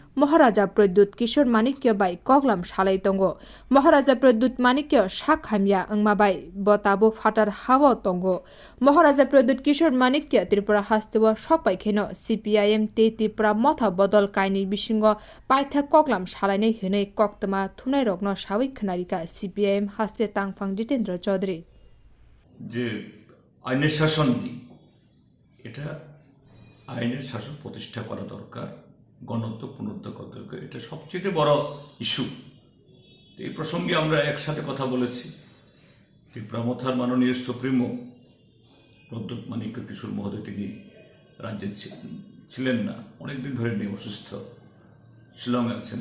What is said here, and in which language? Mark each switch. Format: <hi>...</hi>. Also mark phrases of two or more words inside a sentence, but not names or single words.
<trp>Maharaja Pradyut Kishore Manikya bai Koklam shalai tongo Maharaja Pradyut Manikya shakhamya angma bai bo tabuk fatar hawa tongo Maharaja Pradyut Kishore Manikya Tripura hastewa shopai kheno Cpim te Tipra Motha bodol kaini bisingo paitha Koklam shalainai hinai koktama thunai rokno sawik khnarika Cpim haste tangphang Jitendra chowdhury</trp> <bn>যে আইনের শাসন নেই, এটা আইনের শাসন প্রতিষ্ঠা করা দরকার, গণতন্ত্র পুনরুদ্ধার করা দরকার। এটা সবচেয়ে বড় ইস্যু। এই প্রসঙ্গে আমরা একসাথে কথা বলেছি। ত্রিপুরা মথার মাননীয় সুপ্রিমো প্রদ্যোৎ মানিক্য কিশোর মহোদয়, তিনি রাজ্যে ছিলেন না, অনেকদিন ধরে নেই, অসুস্থ, শিলংয়ে আছেন।</bn>